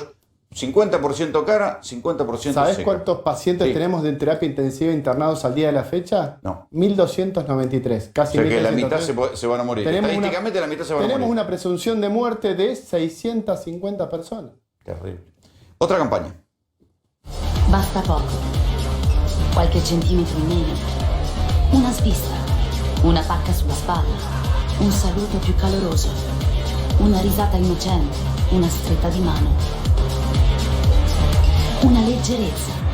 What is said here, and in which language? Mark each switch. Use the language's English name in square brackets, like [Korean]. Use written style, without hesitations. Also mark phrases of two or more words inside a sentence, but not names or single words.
[Spanish] 50% cara, 50% ¿Sabés seca. cuántos pacientes tenemos de terapia intensiva internados al día de la fecha? No. 1.293, casi O sea que 1.293. la mitad se van a morir. Estadísticamente la mitad se van a morir. Tenemos una presunción de muerte de 650 personas. Terrible. Otra campaña. [Italian] Basta poco. Qualche centimetro in meno. Una svista. Una pacca sulla spalla. Un saluto più caloroso. Una risata innocente. Una stretta di mano. Una leggerezza.